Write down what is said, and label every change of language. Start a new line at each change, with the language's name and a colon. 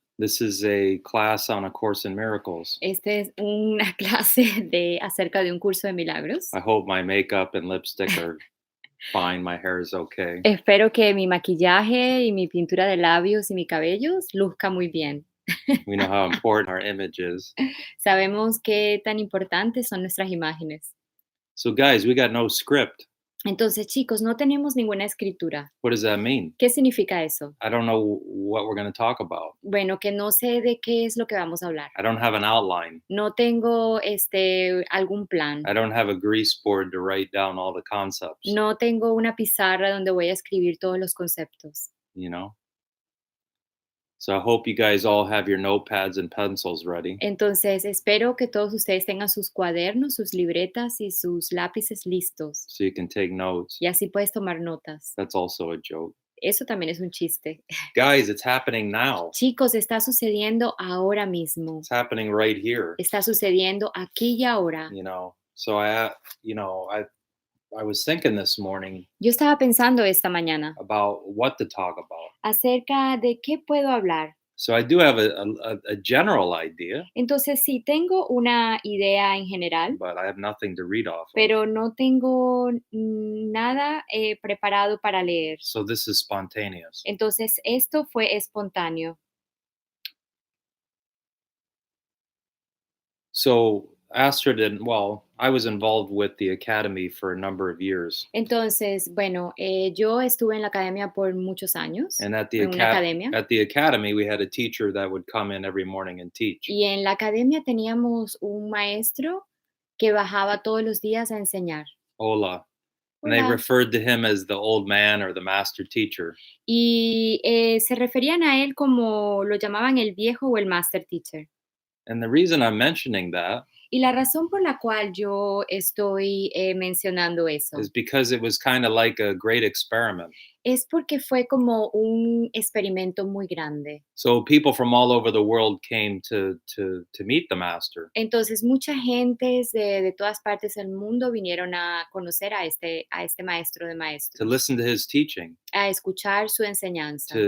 English: This is a class on A Course in Miracles.
Spanish: Esta es una clase acerca de un curso de milagros.
English: I hope my makeup and lipstick are fine. My hair is okay.
Spanish: Espero que mi maquillaje y mi pintura de labios y mi cabello luzca muy bien.
English: We know how important our image is.
Spanish: Sabemos qué tan importantes son nuestras imágenes.
English: So, guys, we got no script.
Spanish: Entonces, chicos, no tenemos ninguna escritura.
English: What does that mean?
Spanish: ¿Qué significa eso?
English: I don't know what we're going to talk about.
Spanish: Bueno, que no sé de qué es lo que vamos a hablar.
English: I don't have an outline.
Spanish: No tengo algún plan.
English: I don't have a grease board to write down all the concepts,
Spanish: No tengo una pizarra donde voy a escribir todos los conceptos.
English: you know? So, I hope you guys all have your notepads and pencils ready.
Spanish: Entonces, espero que todos ustedes tengan sus cuadernos, sus libretas y sus lápices listos.
English: So you can take notes.
Spanish: Y así puedes tomar notas.
English: That's also a joke.
Spanish: Eso también es un chiste.
English: Guys, it's happening now.
Spanish: Chicos, está sucediendo ahora mismo.
English: It's happening right here.
Spanish: Está sucediendo aquí y ahora.
English: So I was thinking this morning
Spanish: Yo estaba pensando esta mañana
English: about what to talk about.
Spanish: acerca de qué puedo hablar.
English: So I do have a general idea,
Spanish: Entonces, sí, tengo una idea en general,
English: but I have nothing to read off of.
Spanish: pero no tengo nada preparado para leer.
English: So this is spontaneous.
Spanish: Entonces, esto fue espontáneo.
English: So Astrid I was involved with the academy for a number of years.
Spanish: Entonces, bueno, yo estuve en la academia por muchos años,
English: And at the
Spanish: en una academia,
English: academy, we had a teacher that would come in every morning and teach.
Spanish: y en la academia teníamos un maestro que bajaba todos los días a enseñar. Hola.
English: And they
Spanish: Hola.
English: referred to him as the old man or the master teacher.
Spanish: Y se referían a él como lo llamaban el viejo o el
English: master teacher. And the reason I'm mentioning that
Spanish: Y la razón por la cual yo estoy mencionando eso
English: is because it was kind of like a great experiment.
Spanish: es porque fue como un experimento muy grande.
English: So people from all over the world came to meet the master,
Spanish: Entonces, mucha gente de todas partes del mundo vinieron a conocer a este maestro de
English: to
Spanish: maestros,
English: listen to his teaching,
Spanish: a escuchar su enseñanza,